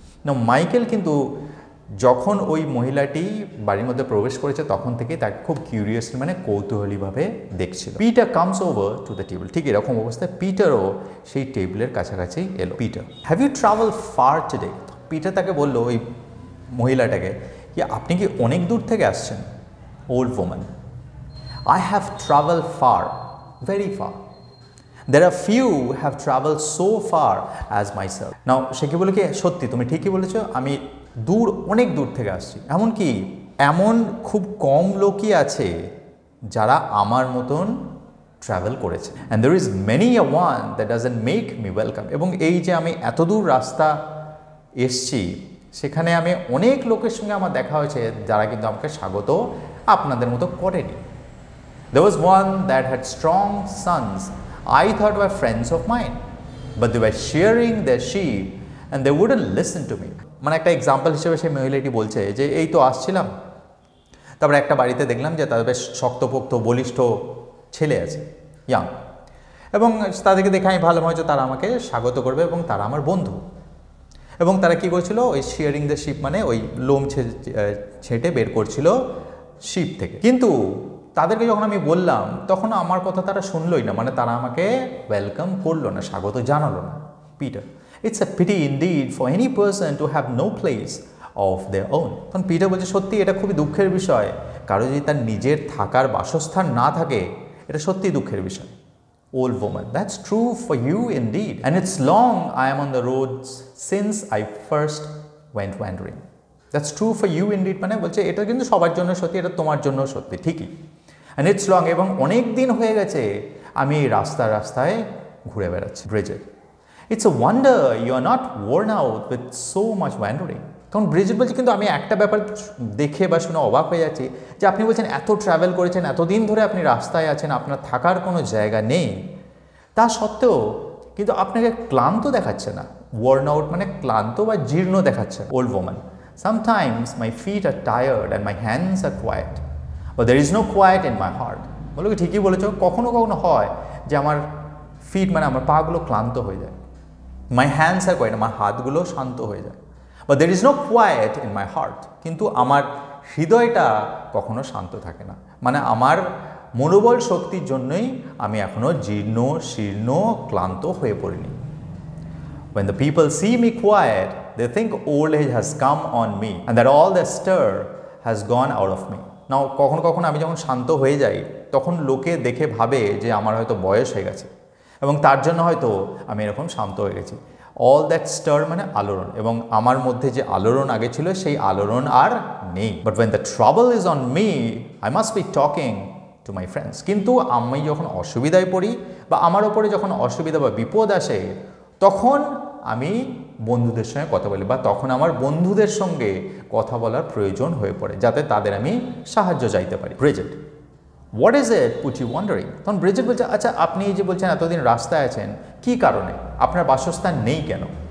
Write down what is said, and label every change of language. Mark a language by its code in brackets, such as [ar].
[bn] না, মাইকেল কিন্তু যখন ওই মহিলাটি বাড়ির মধ্যে প্রবেশ করেছে তখন থেকেই তাকে খুব কিউরিয়াসলি মানে কৌতূহলীভাবে দেখছিল। Peter [en] comes over to the table, [bn] ঠিক এরকম অবস্থায় পিটারও সেই টেবিলের কাছাকাছি এলো। Peter, [en] Have you travelled far today? [bn] Peter তাকে বললো ওই মহিলাটাকে কি আপনি কি অনেক দূর থেকে আসছেন? [en] Old woman, I have traveled far, very far. There are few have traveled so far as myself. [bn] Now, সে কি বলে কি সত্যি তুমি ঠিকই বলেছো, আমি অনেক দূর থেকে আসছি। এমনকি এমন খুব কম লোকই আছে যারা আমার মতন ট্রাভেল করেছে। [en] And there is many a one that doesn't make me welcome. [bn] এবং এই যে আমি এত দূর রাস্তা এসছি সেখানে আমি অনেক লোকের সঙ্গে আমার দেখা হয়েছে যারা কিন্তু আমাকে স্বাগত আপনাদের মতো করেনি। [en] There was one that had strong sons I thought were friends of mine. but they were shearing their sheep and they wouldn't listen to me. [bn] মানে একটা এক্সাম্পল হিসেবে সেই মহিলাটি বলছে যে এই তো আসছিলাম, তারপরে একটা বাড়িতে দেখলাম যে তাদের বেশ শক্তপোক্ত বলিষ্ঠ ছেলে আছে, ইয়াং, এবং তাদেরকে দেখে আমি ভালো মনে হচ্ছে তারা আমাকে স্বাগত করবে এবং তারা আমার বন্ধু। এবং তারা কী করছিল, ওই [en] shearing the sheep [bn] মানে ওই লোম ছেঁটে বের করছিল শিপ থেকে। কিন্তু তাদেরকে যখন আমি বললাম তখন আমার কথা তারা শুনলই না, মানে তারা আমাকে ওয়েলকাম করলো না, স্বাগত জানালো না। [en] Peter, it's a pity indeed for any person to have no place of their own. [bn] তখন পিটার বলছে সত্যি এটা খুবই দুঃখের বিষয়, কারো যদি তার নিজের থাকার বাসস্থান না থাকে, এটা সত্যিই দুঃখের বিষয়। [en] Old woman, that's true for you indeed, and it's long I am on the roads since I first went wandering. That's true for you indeed, [bn] মানে বলছে এটা কিন্তু সবার জন্য সত্যি, এটা তোমার জন্য সত্যি, ঠিকই। [en] And it's long, [bn] এবং অনেক দিন হয়ে গেছে আমি এই রাস্তায় ঘুরে বেড়াচ্ছি। [en] Bridget, it's a wonder you are not worn out with so much wandering. [bn] কারণ ব্রিজেট বলছে কিন্তু আমি একটা ব্যাপার দেখে বা শুনে অবাক হয়ে যাচ্ছি যে আপনি বলছেন এত ট্রাভেল করেছেন, এতদিন ধরে আপনি রাস্তায় আছেন, আপনার থাকার কোনো জায়গা নেই, তা সত্ত্বেও কিন্তু আপনাকে ক্লান্ত দেখাচ্ছে না। ওয়ার্ন আউট মানে ক্লান্ত বা জীর্ণ দেখাচ্ছে। [en] Old woman, sometimes my feet are tired and my hands are quiet, but there is no quiet in my heart. [bn] বলো কি ঠিকই বলেছ, কখনো কখনো হয় যে আমার ফিট মানে আমার পাগুলো ক্লান্ত হয়ে যায়, [en] my hands are quiet, [bn] আমার হাতগুলো শান্ত হয়ে যায়, [en] but there is no quiet in my heart, [bn] কিন্তু আমার হৃদয়টা কখনো শান্ত থাকে না। মানে আমার মনোবল শক্তির জন্যই আমি এখনও জীর্ণ শীর্ণ ক্লান্ত হয়ে পড়িনি। [en] When the people see me quiet, they think old age has come on me and that all the stir has gone out of me. [bn] Now কখনো কখনো আমি যখন শান্ত হয়ে যাই তখন লোকে দেখে ভাবে যে আমার হয়তো বয়স হয়ে গেছে এবং তার জন্য হয়তো আমি এরকম শান্ত হয়ে গেছি। [en] all that stir [bn] মানে আলোড়ন, এবং আমার মধ্যে যে আলোড়ন আগে ছিল সেই আলোড়ন আর নেই। [en] But when the trouble is on me, I must be talking to my friends. [bn] কিন্তু আমি যখন অসুবিধায় পড়ি বা আমার ওপরে যখন অসুবিধা বা বিপদ আসে তখন আমি বন্ধুদের সঙ্গে কথা বলি, বা তখন আমার বন্ধুদের সঙ্গে কথা বলার প্রয়োজন হয়ে পড়ে যাতে তাদের আমি সাহায্য চাইতে পারি। Bridget, [en] What is it put you wandering? [bn] তখন ব্রিজেট বলছে আচ্ছা আপনি এই যে বলছেন এতদিন রাস্তায় আছেন, কী কারণে, আপনার বাসস্থান নেই কেন?